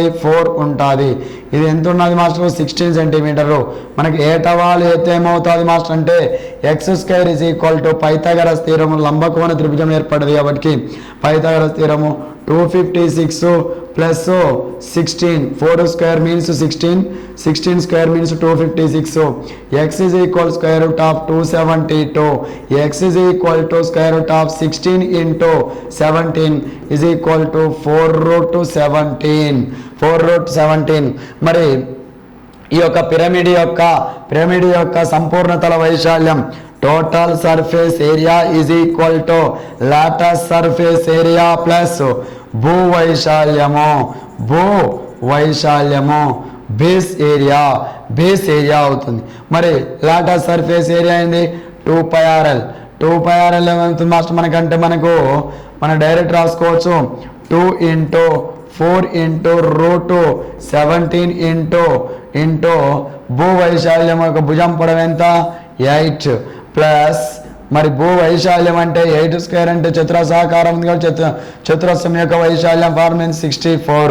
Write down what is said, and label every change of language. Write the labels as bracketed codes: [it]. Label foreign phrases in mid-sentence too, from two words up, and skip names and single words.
[te] 4 ఉంటుంది. ఇది ఎంత ఉన్నది మాస్టర్? 16 సెంటీమీటర్లు. మనకి ఏటవాలు ఎత్తు ఏమవుతుంది మాస్టర్ అంటే x² పైథాగరస్ థీరము లంబకోణ త్రిభుజం ఏర్పడింది కాబట్టి పైథాగరస్ థీరము 256 ప్లస్ 16 4² మీన్స్ 16 16² మీన్స్ 256. [en] x is equal square root of 272. x is equal to square root of 16 into 17 is equal to 4√17. 4√17. [te] మరి ఈ యొక్క పిరమిడ్ యొక్క సంపూర్ణతల వైశాల్యం [en] total surface area is equal to latus surface area plus [te] భూ వైశాల్యము [en] base area [te] అవుతుంది. మరి [en] latus surface area [te] ఏంది? 2πrl. 2πrl ఏమవుతుంది మాస్టర్ మనకంటే మనం డైరెక్ట్ రాసుకోవచ్చు 2 into 4 into √17 into భూ వైశాల్యం యొక్క భుజం పొడవు ఎంత? 8 ప్లస్ మరి భూ వైశాల్యం అంటే 8² అంటే చతురస్రాకారం ఉంది కాబట్టి చతురస్రం యొక్క వైశాల్యం ఫార్ములా 64.